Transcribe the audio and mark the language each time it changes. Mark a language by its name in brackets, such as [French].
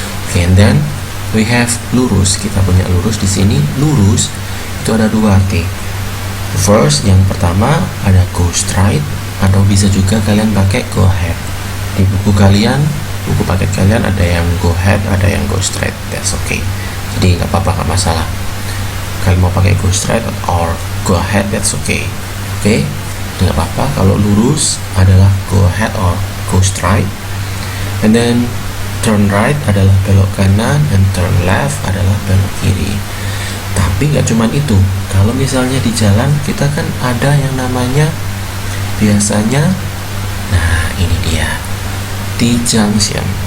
[English] Okay, and then we have lurus. [Indonesian] Kita punya lurus di sini. Lurus itu ada dua arti. First, yang pertama ada go straight, atau bisa juga kalian pakai go ahead. Di buku kalian, buku paket kalian ada yang go ahead, ada yang go straight. [English] That's okay. [Indonesian] Jadi nggak apa-apa, nggak masalah. Kalian mau pakai [English] go straight or go ahead, that's okay. [Indonesian] Oke, nggak apa-apa. Kalau lurus adalah go ahead or go straight, [English] and then [Indonesian] turn right adalah belok kanan, dan turn left adalah belok kiri. Tapi nggak cuma itu. Kalau misalnya di jalan kita kan ada yang namanya biasanya, nah ini dia, T-junction.